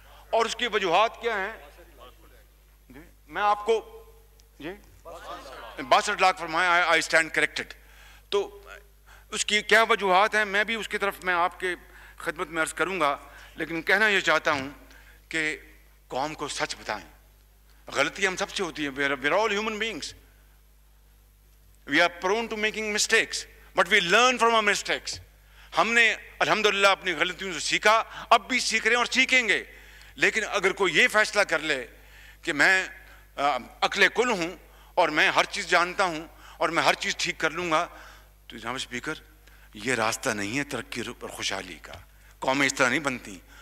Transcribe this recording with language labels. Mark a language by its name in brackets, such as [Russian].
[Urdu] اور اس کی وجوہات کیا ہیں؟ میں آپ کو 62 لاکھ فرمایا, آئی اسٹینڈ کریکٹڈ. تو اس کی کیا وجوہات ہیں میں بھی اس کی طرف میں آپ کے خدمت میں عرض کروں گا, لیکن کہنا یہ چاہتا ہوں کہ قوم کو سچ بتائیں. غلطی ہم سب سے ہوتی ہے, [English] we are all human beings, we are prone to making mistakes, but we learn from our mistakes. [Urdu] ہم نے الحمدللہ اپنی غلطیوں سے سیکھا, اب بھی سیکھ رہے ہیں اور سیکھیں گے. لیکن اگر کوئی یہ فیصلہ کر لے کہ میں عقل کل ہوں اور میں ہر چیز جانتا ہوں اور میں ہر چیز ٹھیک کر لوں گا, تو جناب اسپیکر یہ راستہ نہیں ہے ترقی اور خوشحالی کا. قومیں اس طرح نہیں بنتی.